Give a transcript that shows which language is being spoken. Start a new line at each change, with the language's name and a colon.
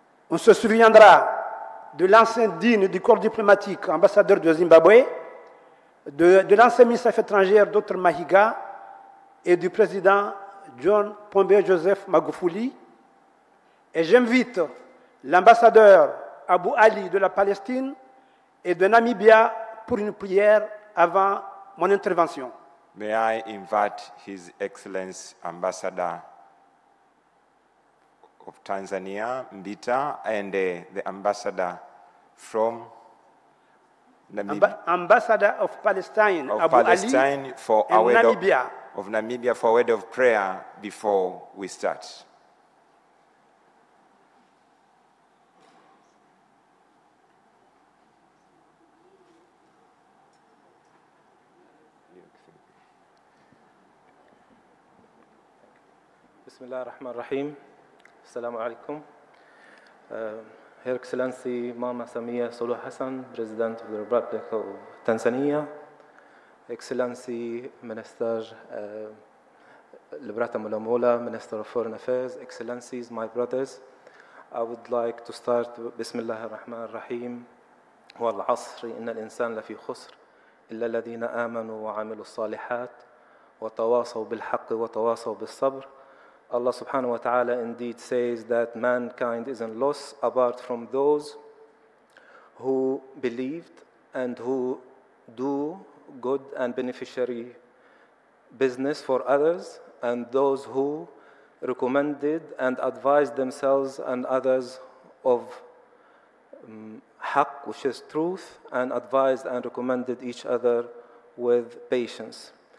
French: On se souviendra de l'ancien digne du corps diplomatique, ambassadeur de Zimbabwe, de l'ancien ministre des Affaires étrangères, Dr Mahiga, et du président John Pombe Joseph Magufuli. Et j'invite l'ambassadeur Abu Ali de la Palestine et de Namibia pour une prière avant mon intervention.
English: May I invite His Excellency Ambassador of Tanzania, Mbita, and the ambassador from Namibia. Ambassador of Palestine, of Abu Palestine Ali, for and a word Namibia. of Namibia for a word of prayer before we start.
Arabic: Bismillah ar-Rahman ar-Rahim. Assalamu alaikum.
English: Her Excellency Mama Samia Suluhu Hassan, President of the Republic of Tanzania, Excellency Minister Librata Mulamola, Minister of Foreign Affairs, Excellencies, my brothers, I would like to start with Bismillah ar-Rahman ar-Rahim.
Arabic: والعصر إن الإنسان لفي خسر إلا الذين آمنوا وعملوا الصالحات وتواصوا بالحق وتواصوا بالصبر.
English: Allah subhanahu wa ta'ala indeed says that mankind is in loss apart from those who believed and who do good and beneficiary business for others, and those who recommended and advised themselves and others of haqq, which is truth, and advised and recommended each other with patience.